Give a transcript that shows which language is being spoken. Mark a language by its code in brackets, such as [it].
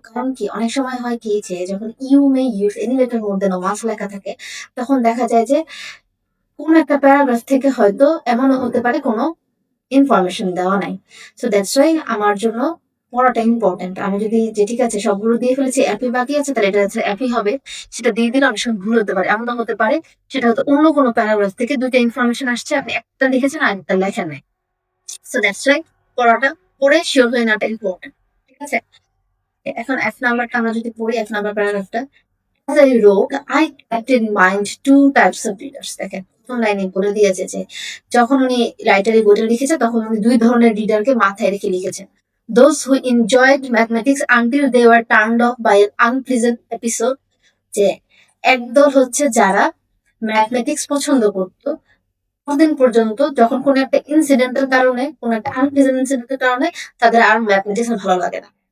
[bn] কারণ কি অনেক সময় হয় কি যে যখন [en] you may use any letter more than once [bn] লেখা থাকে, তখন দেখা যায় যে কোন একটা প্যারাগ্রাফ থেকে হয়তো এমনও হতে পারে কোনো ইনফরমেশন দেওয়া নাই। [en] so that's why [bn] আমার জন্য পড়াটা ইম্পর্টেন্ট। আমি যদি যে ঠিক আছে সবগুলো দিয়ে ফেলেছি, অ্যাপি বাকি আছে, তাহলে এটা হচ্ছে অ্যাপি হবে, সেটা দিয়ে দিলে অনেক সময় ভুল হতে পারে। এমনটা হতে পারে সেটা হয়তো অন্য কোনো প্যারাগ্রাফ থেকে ২ টা ইনফরমেশন আসছে, আপনি একটা লিখেছেন আরেকটা লেখেন নাই। [en] so that's why [bn] পড়াটা পড়ে শিওর হয়ে নেওয়াটা ইম্পর্টেন্ট। ঠিক আছে? এখন F নাম্বারটা আমরা যদি পড়ি, F number প্যারাগ্রাফটা, [en] as I wrote, I kept in mind two types of readers. [bn] দেখেন প্রথম লাইনে বলে দিয়েছে যে যখন উনি রাইটার এই বইটা লিখেছে তখন উনি ২ ধরনের রিডারকে মাথায় রেখে লিখেছেন। [en] Those who enjoyed mathematics until they were turned off by an unpleasant episode, [bn] যে একদল হচ্ছে যারা ম্যাথমেটিক্স পছন্দ করতো ততদিন পর্যন্ত যখন কোনো একটা ইনসিডেন্টের কারণে, কোনো একটা আনপ্লেজেন্ট ইনসিডেন্টের কারণে তাদের আর ম্যাথমেটিক্স ভালো লাগে না।